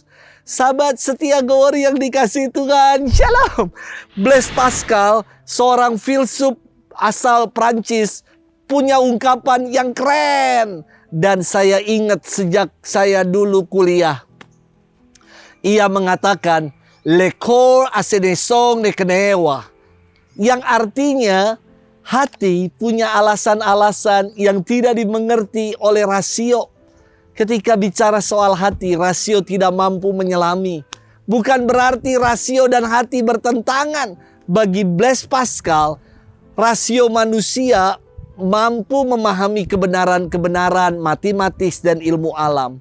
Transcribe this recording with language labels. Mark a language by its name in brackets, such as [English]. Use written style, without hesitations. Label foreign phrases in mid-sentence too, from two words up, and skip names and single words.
[Indonesian] Sahabat setia Gower yang dikasih Tuhan, Shalom. Blaise Pascal, seorang filsuf asal Prancis, punya ungkapan yang keren. Dan saya ingat sejak saya dulu kuliah. Ia mengatakan, [French] "Le corps a ses raisons de connaître," [Indonesian] yang artinya hati punya alasan-alasan yang tidak dimengerti oleh rasio. Ketika bicara soal hati, rasio tidak mampu menyelami. Bukan berarti rasio dan hati bertentangan. Bagi Blaise Pascal, rasio manusia mampu memahami kebenaran-kebenaran matematis dan ilmu alam.